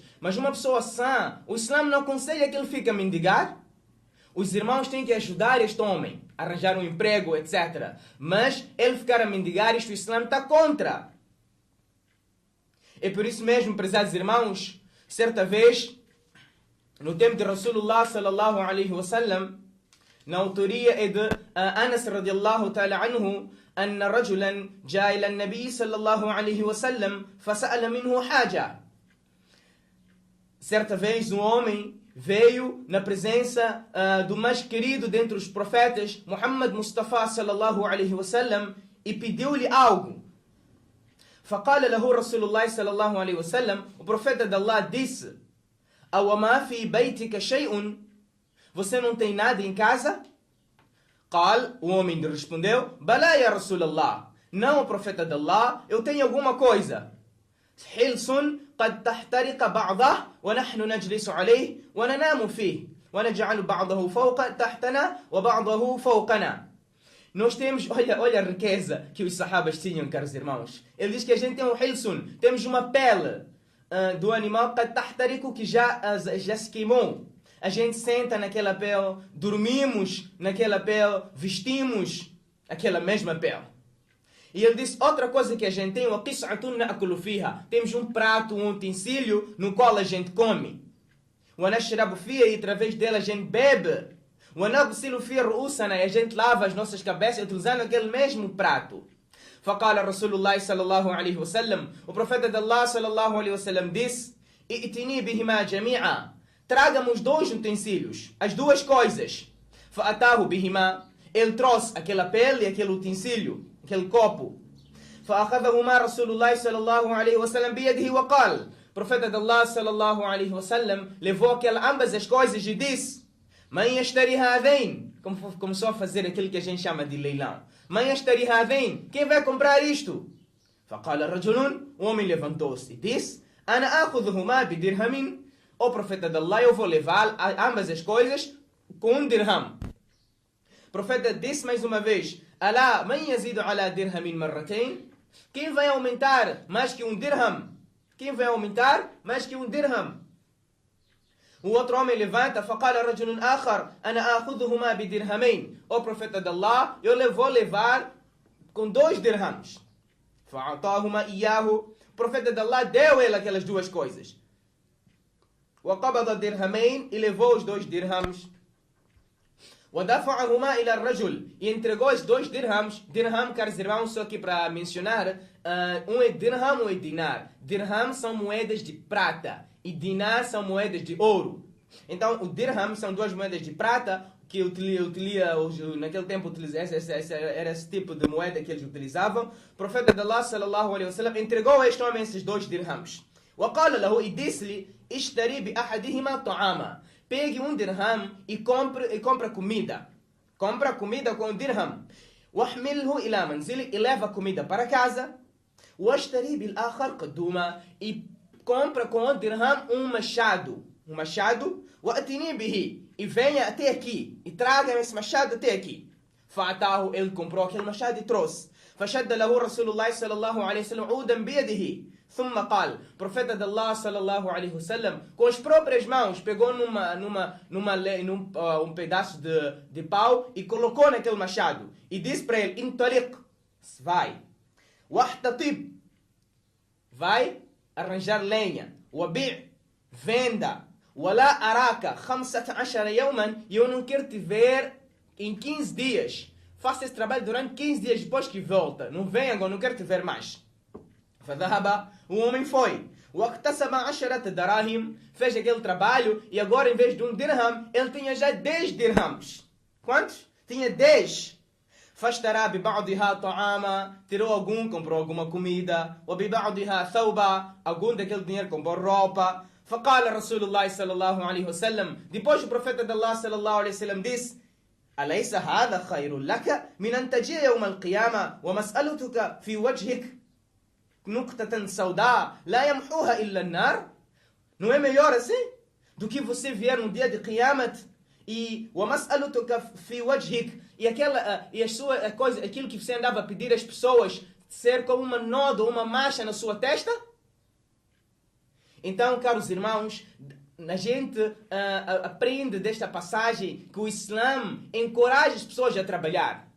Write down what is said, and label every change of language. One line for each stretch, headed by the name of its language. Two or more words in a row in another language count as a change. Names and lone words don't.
Portuguese: Mas uma pessoa sã, o Islã não aconselha que ele fique a mendigar. Os irmãos têm que ajudar este homem, arranjar um emprego, etc. Mas ele ficar a mendigar, isto o Islã está contra. E por isso mesmo, prezados irmãos, certa vez, no tempo de Rasulullah
Arabic: صلى الله عليه وسلم,
Portuguese: na autoria é de Anas
Arabic: رضي الله تعالى عنه, أن رجلا جاء إلى النبي صلى الله عليه وسلم فسأل منه حاجة.
Portuguese: Certa vez um homem veio na presença do mais querido dentre os profetas, Muhammad Mustafa
Arabic: صلى الله عليه وسلم,
Portuguese: e pediu-lhe algo.
Arabic: فقال له رسول الله صلى الله عليه وسلم,
Portuguese: o profeta de Allah disse:
Arabic: أوما في بيتك شيء?
Portuguese: Você não tem nada em casa? قال, o homem respondeu:
Arabic: بلى يا رسول الله.
Portuguese: Não, o profeta de Allah, eu tenho alguma coisa.
Arabic: حلس قد تحترق بعضه ونحن نجلس عليه وننام فيه ونجعل بعضه فوق تحتنا وبعضه فوقنا.
Portuguese: Nós temos, olha a riqueza que os sahabas tinham, caros irmãos. Ele diz que a gente tem um hilsun, temos uma pele do animal
Arabic: قد تحترق,
Portuguese: que já se queimou. A gente senta naquela pele, dormimos naquela pele, vestimos aquela mesma pele. E ele disse, outra coisa que a gente tem, temos um prato, um utensílio no qual a gente come. E através dele a gente bebe. E a gente lava as nossas cabeças utilizando aquele mesmo prato.
Arabic: فقال رسول الله صلى الله عليه وسلم,
Portuguese: o profeta de Allah
Arabic: صلى الله عليه وسلم disse: ائتني بهما جميعا.
Portuguese: Traga-me os dois utensílios, as duas coisas.
Arabic: فأتاه بهما.
Portuguese: Ele trouxe aquela pele e aquele utensílio, aquele copo.
Arabic: فأخذهما رسول الله صلى الله عليه وسلم بيده وقال,
Portuguese: o profeta de Allah
Arabic: صلى الله عليه وسلم
Portuguese: levou ambas as coisas e disse:
Arabic: من يشتري هذين.
Portuguese: Começou a fazer aquilo que a gente chama de leilão.
Arabic: من يشتري هذين.
Portuguese: Quem vai comprar isto?
Arabic: فقال رجل.
Portuguese: O homem levantou-se e disse:
Arabic: أنا آخذهما بدرهم.
Portuguese: O profeta de Allah, eu vou levar ambas as coisas com dirham. O profeta disse mais uma vez:
Arabic: ألا من يزيد على درهم مرتين.
Portuguese: Quem vai aumentar mais que um dirham? Quem vai aumentar mais que um dirham? O outro homem levanta,
Arabic: فقال رجل آخر أنا آخذهما بدرهمين.
Portuguese: O profeta de Allah, eu vou levar com 2 dirhams.
Arabic: فأعطاهما إياه.
Portuguese: O profeta de Allah deu ele aquelas duas coisas.
Arabic: وقبض الدرهمين,
Portuguese: e levou os 2 dirhams.
Arabic: ودفعهما إلى الرجل,
Portuguese: e entregou os 2 dirhams. Dirham, caros irmãos, só aqui para mencionar, um é dirham, um é dinar. Dirham são moedas de prata e dinar são moedas de ouro. Então, o dirham são 2 moedas de prata que naquele tempo era esse tipo de moeda que eles utilizavam. O profeta de Allah
Arabic: صلى الله عليه وسلم
Portuguese: entregou a este homem esses 2 dirhams.
Arabic: وقال له,
Portuguese: e disse-lhe:
Arabic: اشتري بأحدهما طعاما.
Portuguese: Pegue um dirham e compra comida. Compra comida com dirham.
Arabic: واحمله إلى منزلك,
Portuguese: e leva comida para casa.
Arabic: واشتري بالآخر قدوما,
Portuguese: e compra com o dirham um machado. Um machado.
Arabic: وأتني به,
Portuguese: e venha até aqui, e traga esse machado até aqui. فأتاه, ele comprou aquele machado e trouxe.
Arabic: فشد له رسول الله صلى الله عليه وسلم عودا بيده. ثم قال,
Portuguese: o profeta de Allah
Arabic: صلى الله عليه وسلم,
Portuguese: com as próprias mãos pegou num pedaço de pau e colocou naquele machado e disse para ele: intaliq, vai. Wahtatib, vai arranjar lenha. Wabi', venda.
Arabic: ولا أراك 15 يوما,
Portuguese: e eu não quero te ver em 15 dias. Faça esse trabalho durante 15 dias depois que volta. Não venha agora, não quero te ver mais. فذهب, o homem foi.
Arabic: واكتسب 10 دراهم,
Portuguese: fez aquele trabalho e agora em vez de um dirham, ele tinha já 10 dirhams. Quantos? Tinha 10.
Arabic: فاشترى ببعضها طعاما,
Portuguese: tirou algum, comprou alguma comida.
Arabic: وببعضها ثوبا,
Portuguese: algum daquele dinheiro comprou roupa.
Arabic: فقال رسول الله صلى الله عليه وسلم,
Portuguese: depois o profeta de Allah
Arabic: صلى الله عليه وسلم disse: أليس هذا خير لك من أن تجي يوم القيامة ومسألتك في وجهك نقطة سوداء لا يمحوها إلا النار?
Portuguese: Não é melhor assim do que você vier no dia de Qiyamat e
Arabic: ومسألتك في وجهك,
Portuguese: e a sua coisa, aquilo que você andava a pedir às pessoas ser como uma nódoa, uma mancha na sua testa? Então, caros irmãos, a gente aprende desta passagem que o Islã encoraja as pessoas a trabalhar.